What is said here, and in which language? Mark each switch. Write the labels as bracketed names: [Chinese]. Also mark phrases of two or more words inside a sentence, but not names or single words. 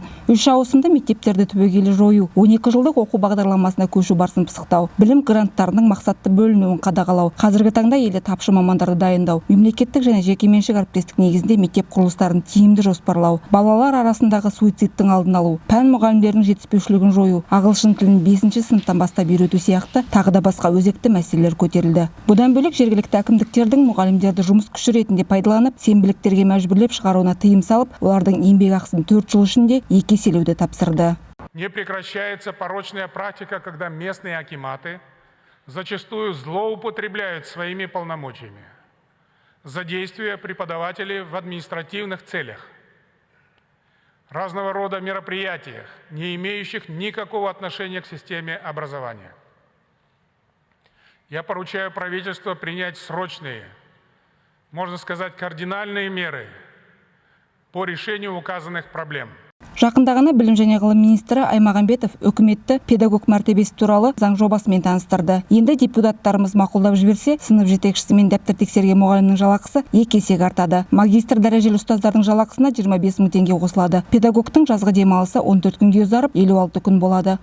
[Kazakh] 3 ауысымды мектептерді түбегейлі жою, 12 жылдық оқу бағдарламасына көшу барысын пысықтау, білім гранттарының мақсатты бөлінуін қадағалау, қазіргі таңда елде тапшы мамандарды дайындау, мемлекеттік және жекеменшік әріптестік негізінде мектеп құрылыстарын тиімді жоспарлау, балалар арасындағы суицидтің алдын алу, пән мұғалімдерінің жетіспеушілігін жою, ағылшын тілін 5-ші сыныптан бастап үйрету сияқты тағы да басқа өзекті мәселелер көтерілді. Бұдан бөлек жергілікті әкімдіктердің мұғалімдерді жұмыс күші ретінде пайдаланып, сенбіліктерге мәжбүрлеп шығаруына тыйым салып, олардың еңбек ақысын 4 жыл ішінде 2 еселеуді тапсырды. [Russian] Не прекращается порочная практика, когда местные акиматы зачастую злоупотребляют своими полномочиями, задействуя преподавателей в административных целях, разного рода мероприятиях, не имеющих никакого отношения к системе образования. Я поручаю правительству принять срочные, можно сказать, кардинальные меры по решению указанных проблем. [Kazakh] Жақында ғана білім және ғылым министрі Аймағамбетов үкіметті педагог мәртебесі туралы заң жобасымен таныстырды. Енді депутаттарымыз мақұлдап жіберсе, сынып жетекшісі мен дәптер тексерген мұғалімнің жалақысы 2 есеге артады. Магистр дәрежелі ұстаздардың жалақысына 25 мың теңге қосылады. Педагогтың жазғы демалысы 14 күнге ұзарып, 56 күн болады.